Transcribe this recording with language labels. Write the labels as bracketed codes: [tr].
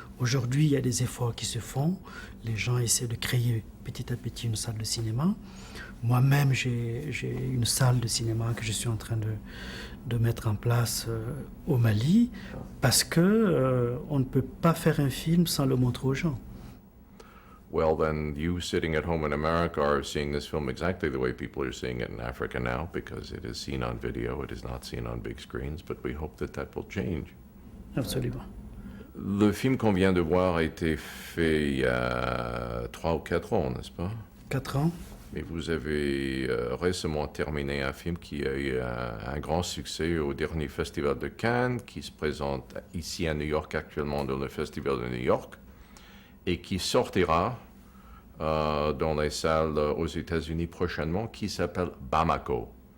[fr] Aujourd'hui, il y a des efforts qui se font. Les gens essaient de créer petit à petit une salle de cinéma. Moi-même, j'ai une salle de cinéma que je suis en train de mettre en place au Mali, parce que on ne peut pas faire un film sans le montrer aux gens. [en] Well, then you sitting at home in America are seeing this film exactly the way people are seeing it in Africa now, because it is seen on video, it is not seen on big screens, but we hope that will change. [fr] Absolument. Le film qu'on vient de voir a été fait il y a 3 ou 4 ans, n'est-ce pas? 4 ans. Mais vous avez récemment terminé un film qui a eu un grand succès au dernier festival de Cannes, qui se présente ici à New York actuellement dans le festival de New York, et qui sortira dans les salles aux États-Unis prochainement, qui s'appelle Bamako.